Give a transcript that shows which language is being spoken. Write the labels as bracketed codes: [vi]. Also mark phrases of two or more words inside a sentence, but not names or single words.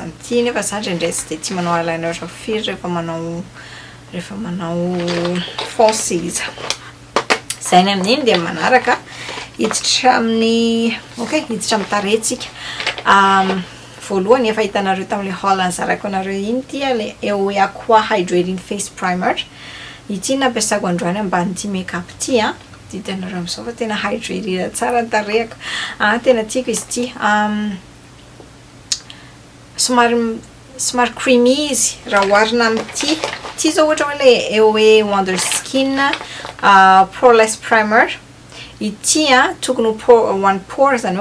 [mg] an'ity nefa za indraindray tsy de tia manao eyeliner firy rehefa manao foncé izy zay ny amin'iny de manaraka hiditra amin'ny hiditra amin'ny taretsika voalohany efa hitanareo tamin'le haul anzaraiko anareo iny ty le EOE Aqua Hydrating Face Primer ity nampiasako androany amban'ity make-up ty ditanareo amin'izao fa tena hydrate tsara ny tarehako tena tiako izy ty somary creamy izy raha oharina amin'ity ty zao ohatra hoe le EOE Wonder Skin Poreless Primer ity tokony [en] one pore [mg] zany hoe